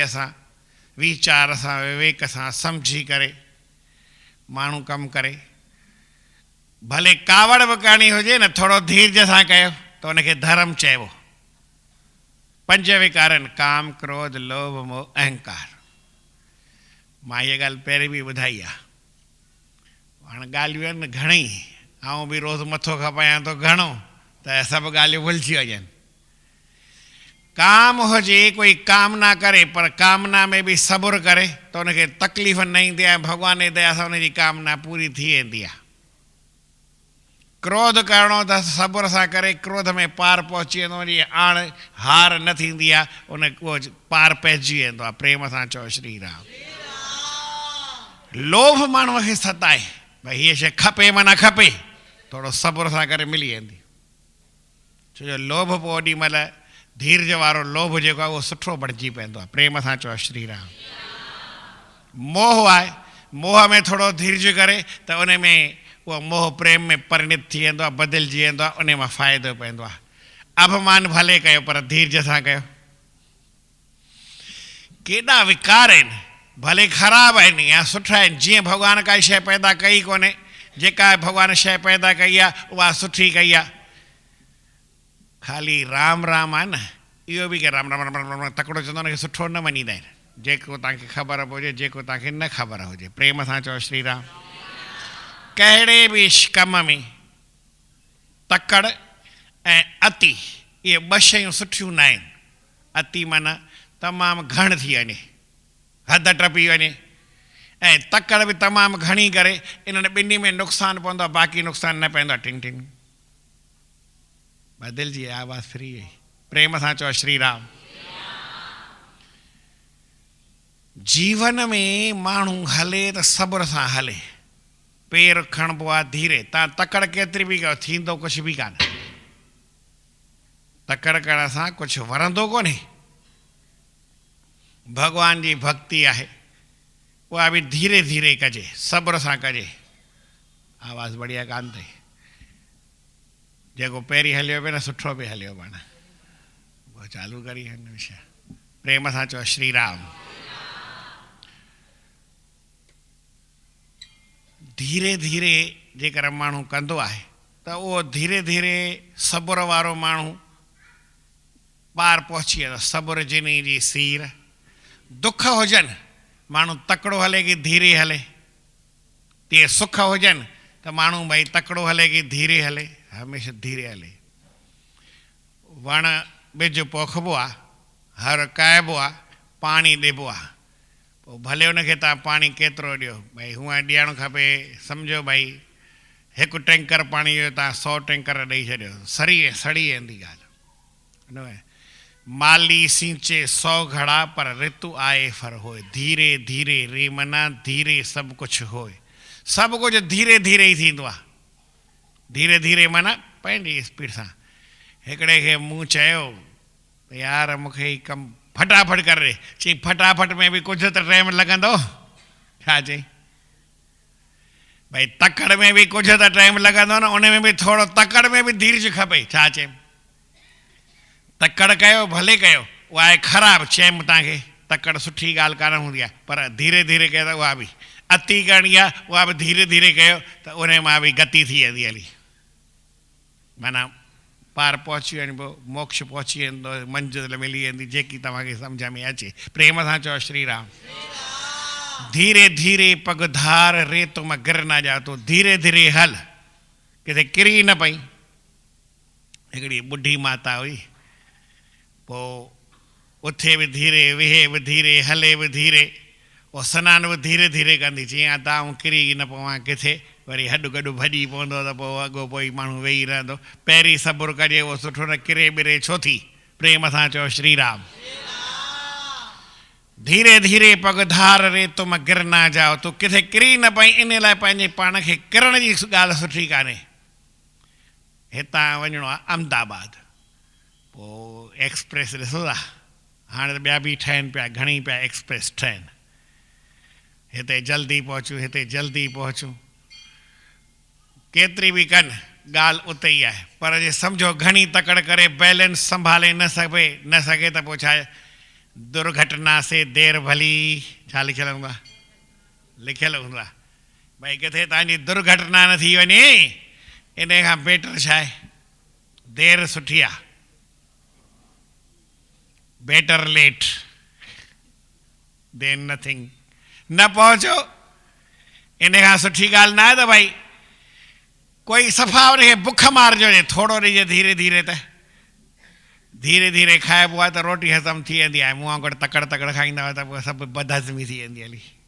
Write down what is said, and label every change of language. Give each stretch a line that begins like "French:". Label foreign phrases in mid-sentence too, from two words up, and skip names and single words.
Sindhi: सां वीचार सां विवेक सां सम्झी करे माण्हू कमु करे भले कावड़ बि करणी हुजे न थोरो धीरज सां कयो त उनखे धर्म चइबो 5 विकारनि काम क्रोध लोभ मोह अहंकार मां इहा ॻाल्हि पहिरीं बि ॿुधाई आहे हाणे ॻाल्हियूं आहिनि घणेई ऐं बि रोज़ु मथो खपायां थो घणो त सभु ॻाल्हियूं भुलिजी वञनि काम हुजे कोई कामना करे पर कामना में भी सब्र करे तो उनके तकलीफ़ न ईंदी आहे भगवान जी दया सां उनजी कामना पूरी थी वेंदी आहे क्रोध करणो त सब्र सां करे क्रोध में पार पहुची वेंदो उनजी आण हार न थींदी आहे उन उहो पार पइजी वेंदो आहे प्रेम सां चओ श्री राम लोभ माण्हूअ खे सताए भई हीअ शइ खपे माना खपे थोरो सब्र सां करे मिली वेंदी छो जो लोभ पोइ ओॾी महिल धीरज वारो लोभ जेको आहे उहो सुठो बणिजी पवंदो आहे प्रेम सां चओ श्री राम मोह आहे मोह में थोरो धीरज करे त उन में उहो मोह प्रेम में परिणत थी वेंदो आहे बदिलजी वेंदो आहे उन मां फ़ाइदो पवंदो आहे अभिमान भले कयो पर धीरज सां कयो केॾा विकार आहिनि भले ख़राबु आहिनि या सुठा आहिनि जीअं भॻवान काई शइ पैदा कई कोन्हे जेका भॻवान शइ पैदा कई आहे उहा सुठी कई आहे ख़ाली राम राम आहे न इहो बि के राम राम राम राम तकिड़ो चवंदो हुनखे सुठो न मञींदा आहिनि जेको तव्हांखे ख़बर हुजे जेको तव्हांखे न ख़बर हुजे प्रेम सां चओ श्री राम कहिड़े बि कम में तकड़ ऐं अति इहे 2 शयूं सुठियूं न आहिनि अति माना तमामु घण थी वञे हद टपी वञे ऐं तकड़ बि तमामु घणी करे इन्हनि ॿिन्ही में नुक़सानु पवंदो आहे बाक़ी नुक़सानु न पवंदो आहे टिंग टिंग बदिलजी आवाज़ फ्री है प्रेम सां चओ श्री राम जीवन में माण्हू हले त सब्र सां हले पेर खणबो आहे धीरे तव्हां तकड़ केतिरी बि कयो थींदो कुझु बि कान तकड़ करण सां कुझु वरंदो कोन्हे भगवान जी भक्ति आहे उहा बि धीरे धीरे कजे सब्र सां कजे आवाज़ बढ़िया कान अथई जेको पहिरीं हलियो पियो न सुठो बि हलियो पाण उहो चालू करी हमेशह प्रेम सां चओ श्री राम धीरे धीरे जेकर माण्हू कंदो आहे त उहो धीरे धीरे सब्र वारो माण्हू पार पहुची वेंदो सब्र जिनी जी सीर दुख हुजनि माण्हू तकिड़ो हले की धीरे हले तीअं सुख हुजनि त माण्हू भई तकिड़ो हले की धीरे हले हमेशह धीरे हले वण ॿिज पोखबो आहे हर काइबो आहे पाणी ॾिबो आहे पोइ भले हुनखे तव्हां पाणी केतिरो ॾियो भई हूअं ॾियणु खपे सम्झो भई 1 टैंकर पाणी जो तव्हां 100 टैंकर ॾेई छॾियो सड़ी वेंदी ॻाल्हि
Hindi: माली सींचे 100 घड़ा पर ऋतु आए फर होए धीरे धीरे रे मना धीरे
Sindhi: सभु कुझु होए सभु कुझु धीरे धीरे ई थींदो आहे धीरे धीरे माना पंहिंजी स्पीड सां हिकिड़े खे मूं चयो यार मूंखे ही कमु फटाफट कर रे चई फटाफट में बि कुझु त टाइम लॻंदो छा चई भाई तकड़ में
Hindi: भी कुछ तो
Sindhi: टाइम लॻंदो न, उन में भी थोरो तकड़ में भी धीरज खपे। छा चयमि, तकड़ कयो भले कयो, उहा आहे ख़राबु। चयमि तव्हांखे तकड़ सुठी ॻाल्हि कान हूंदी आहे, पर धीरे धीरे कयो त उहा बि अति करणी आहे, उहा बि धीरे धीरे कयो त उन मां बि गति थी वेंदी हली। माना पार पहुची वञिबो, मोक्ष पहुची वेंदो, मंज़िल मिली वेंदी जेकी तव्हांखे सम्झ में अचे। प्रेम सां चओ श्री राम।
Hindi: धीरे धीरे पगधार रे तुम गिर न जा,
Sindhi: तूं धीरे धीरे हल, किथे किरी न पई। हिकिड़ी ॿुढी माता हुई, पोइ उथे बि धीरे, वेहे बि धीरे, हले बि धीरे, पोइ सनानु बि धीरे धीरे कंदी। जीअं तव्हां किरी न पवां किथे, वरी हॾु गॾु भॼी पवंदो त पोइ अॻो पोइ माण्हू वेही रहंदो। पहिरीं सबुरु कजे, उहो सुठो न किरे बिरे छो थी। प्रेम सां चओ श्री राम।
Hindi: धीरे धीरे पगधार रे तुम गिर न जाओ,
Sindhi: तूं किथे किरी न पई। इन लाइ पंहिंजे पाण खे किरण जी ॻाल्हि सुठी कान्हे। हितां वञिणो आहे अहमदाबाद, पोइ एक्सप्रेस ॾिसो था, हाणे त ॿिया बि ठहनि पिया, घणी पिया एक्सप्रेस ठहनि। हिते जल्दी पहुचूं, हिते जल्दी पहुचूं, केतिरी बि कनि ॻाल्हि उते ई आहे। पर जे सम्झो घणी तकड़ करे बैलेंस संभाले न सघे त पोइ छा,
Hindi: दुर्घटना से देर भली।
Sindhi: छा लिखियलु हूंदो आहे, लिखियलु हूंदो आहे भई किथे तव्हांजी दुर्घटना न थी वञे, इन खां बेटर छा आहे, देर सुठी आहे।
English: better late than nothing.
Sindhi: न पहुचो, इन खां सुठी ॻाल्हि न आहे त भई कोई सफ़ा उनखे बुख मारिजो, थोरो ॾिजे धीरे धीरे। त धीरे धीरे खाइबो आहे त रोटी हज़म थी वेंदी आहे। मूं वांगुरु तकड़ तकड़ खाईंदा हुआ त पोइ सभु बदहज़मी थी वेंदी हली।